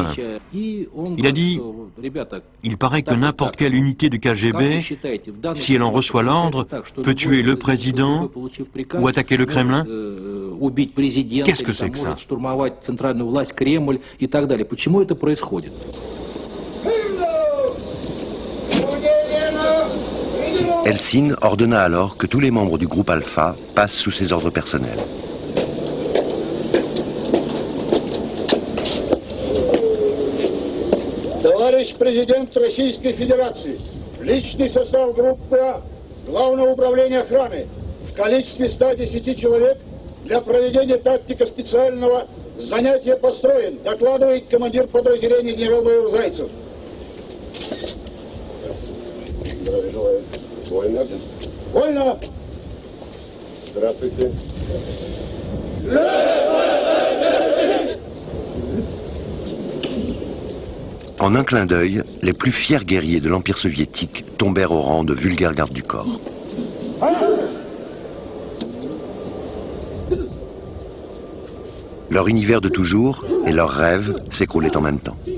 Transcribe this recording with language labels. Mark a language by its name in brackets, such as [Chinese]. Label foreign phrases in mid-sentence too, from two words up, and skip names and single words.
[French] Il a dit, il paraît que n'importe quelle unité du KGB, si elle en reçoit l'ordre, peut tuer le président ou attaquer le Kremlin. Qu'est-ce que c'est que ça? Eltsine ordonna alors que tous les membres du groupe Alpha passent sous ses ordres personnels. [Russian] Товарищ президент Российской Федерации, личный состав группы А, Главного управления охраны в количестве 110 человек для проведения тактико специального занятия построен, докладывает командир подразделения генерал-майор Зайцев. Здравия желаю. Вольно. Вольно. Здравствуйте. [French] En un clin d'œil, les plus fiers guerriers de l'Empire soviétique tombèrent au rang de vulgaires gardes du corps. Leur univers de toujours et leurs rêves s'écroulaient en même temps.